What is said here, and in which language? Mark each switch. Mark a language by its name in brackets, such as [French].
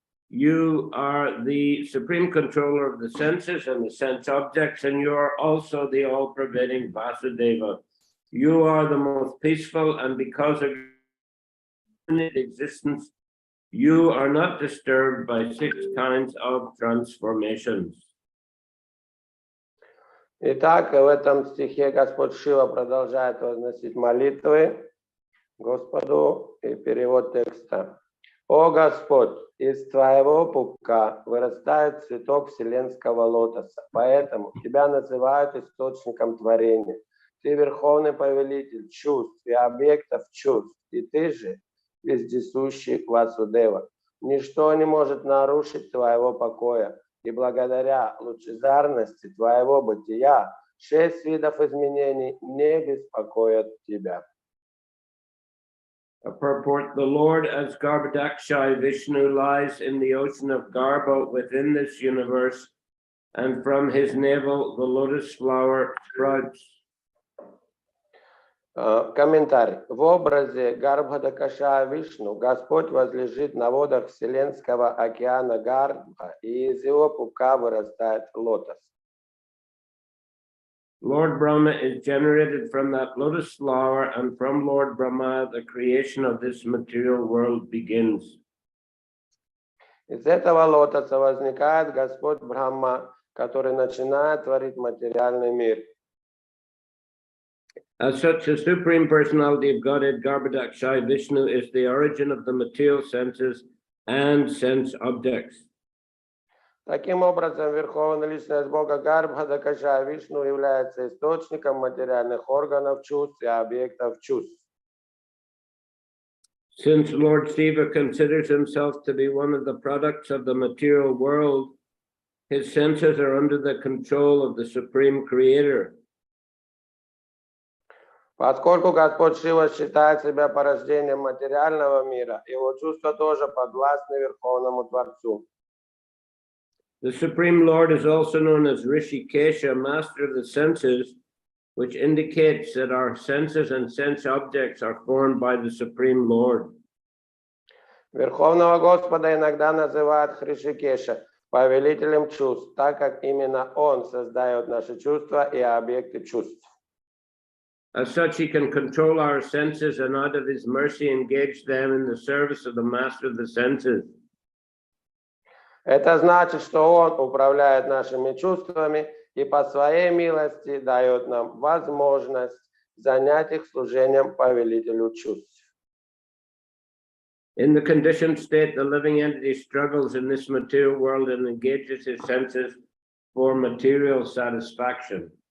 [English] You are the supreme controller of the senses and the sense objects, and you are also the all-pervading Vasudeva. You are the most peaceful, and because of your infinite existence, you are not disturbed by 6 kinds of transformations. [Russian] Итак, в этом стихе Господь Шива продолжает возносить молитвы Господу, и перевод текста. «О Господь, из Твоего пупка вырастает цветок вселенского лотоса, поэтому Тебя называют источником творения. Ты верховный повелитель чувств и объектов чувств, и Ты же вездесущий Васудева. Ничто не может нарушить Твоего покоя, и благодаря лучезарности Твоего бытия 6 видов изменений не беспокоят Тебя». [English] A purport: the Lord as Garbhodakshai Vishnu lies in the ocean of Garbha within this universe, and from his navel the lotus flower sprouts. [Russian] Комментарий. В образе Гарбхадакаша Вишну Господь возлежит на водах Вселенского океана Гарбха, и из его пупка вырастает лотос. [English] Lord Brahma is generated from that lotus flower, and from Lord Brahma the creation of this material world begins. [Russian] Из этого лотоса возникает Господь Брахма, который начинает творить материальный мир. [English] As such, the Supreme Personality of Godhead, Garbhodakshai Vishnu, is the origin of the material senses and sense objects. [Russian] Таким образом, Верховная Личность Бога Гарбхадакаша Вишну является источником материальных органов чувств и объектов чувств. [English] Since Lord Shiva considers himself to be one of the products of the material world, his senses are under the control of the Supreme Creator. [Russian] Поскольку Господь Шива считает себя порождением материального мира, его чувства тоже подвластны Верховному Творцу. [English] The Supreme Lord is also known as Rishikesha, master of the senses, which indicates that our senses and sense objects are formed by the Supreme Lord. [Russian] Верховного Господа иногда называют Хришикеша, повелителем чувств, так как именно Он создает наши чувства и объекты чувств. [English] As such, he can control our senses and out of his mercy engage them in the service of the master of the senses. [Russian] Это значит, что Он управляет нашими чувствами и по своей милости дает нам возможность занять их служением повелителю чувств. [English] In the conditioned state, the living entity struggles in this material world and engages his senses for material satisfaction.